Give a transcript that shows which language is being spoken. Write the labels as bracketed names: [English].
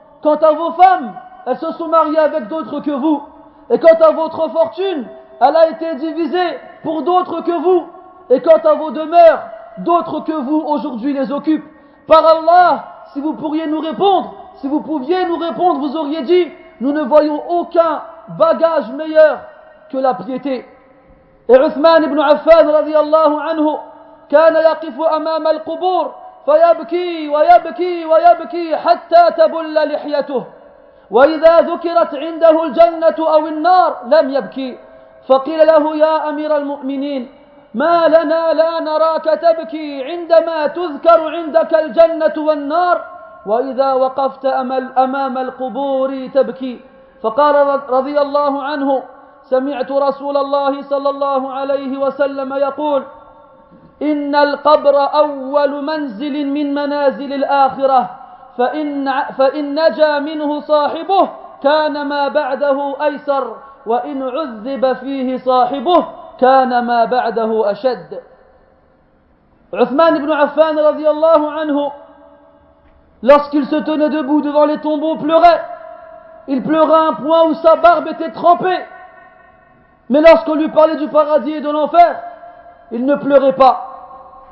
[French] Quant à vos femmes, elles se sont mariées avec d'autres que vous, et quant à votre fortune, elle a été divisée pour d'autres que vous, et quant à vos demeures, d'autres que vous aujourd'hui les occupent. Par Allah, si vous pouviez nous répondre, vous auriez dit: nous ne voyons aucun bagage meilleur que la piété. [Arabic] Et Uthman ibn Affan radiyallahu anhu كان يقف أمام القبور فيبكي ويبكي ويبكي حتى تبل لحيته وإذا ذكرت عنده الجنة أو النار لم يبكي فقيل له: يا أمير المؤمنين ما لنا لا نراك تبكي عندما تذكر عندك الجنة والنار وإذا وقفت أمام القبور تبكي. فقال رضي الله عنه: سمعت رسول الله صلى الله عليه وسلم يقول: إن القبر أول منزل من منازل الآخرة فإن نجا منه صاحبه كان ما بعده أيسر وإن عذب فيه صاحبه كان ما بعده أشد. [French] Uthman ibn Affan radiyallahu anhu, lorsqu'il se tenait debout devant les tombeaux, pleurait. Il pleurait à un point où sa barbe était trempée. Mais lorsqu'on lui parlait du paradis et de l'enfer, il ne pleurait pas.